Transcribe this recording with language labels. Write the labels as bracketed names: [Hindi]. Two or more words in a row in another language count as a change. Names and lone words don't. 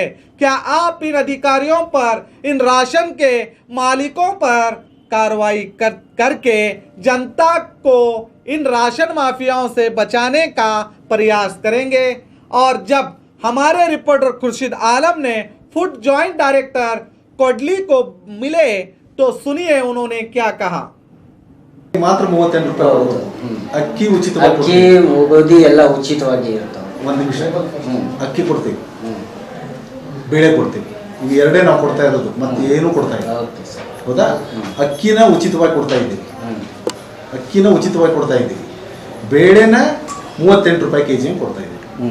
[Hindi] क्या आप इन अधिकारियों पर, इन राशन के मालिकों पर कार्रवाई करके जनता को इन राशन माफियाओं से बचाने का प्रयास करेंगे? और जब हमारे रिपोर्टर खुर्शीद आलम ने फूड जॉइंट डायरेक्टर कोडली को मिले तो सुनिए उन्होंने क्या कहा। [Kannada] ಮಾತ್ರ 38 ರೂಪಾಯಿ ಕೊಡೋದು. ಅಕ್ಕಿ ಉಚಿತವಾಗಿ ಅಕ್ಕಿ ಗೋಧಿ ಎಲ್ಲ ಉಚಿತವಾಗಿ ಇರ್ತಾವೆ. ಒಂದು ನಿಮಿಷ, ಅಕ್ಕಿ ಕೊಡ್ತೀವಿ, ಬೇಳೆ ಕೊಡ್ತೀವಿ, ಇವು ಎರಡೇ ನಾವು ಕೊಡ್ತಾ ಇರೋದು, ಮತ್ತೆ ಏನು ಕೊಡ್ತಾ ಇಲ್ಲ. ಹೌದಾ? ಅಕ್ಕಿನ ಉಚಿತವಾಗಿ ಕೊಡ್ತಾ ಇದ್ದೀವಿ, ಬೇಳೆನ 38 ರೂಪಾಯಿ ಕೆಜಿ ಕೊಡ್ತಾ ಇದ್ದೀವಿ.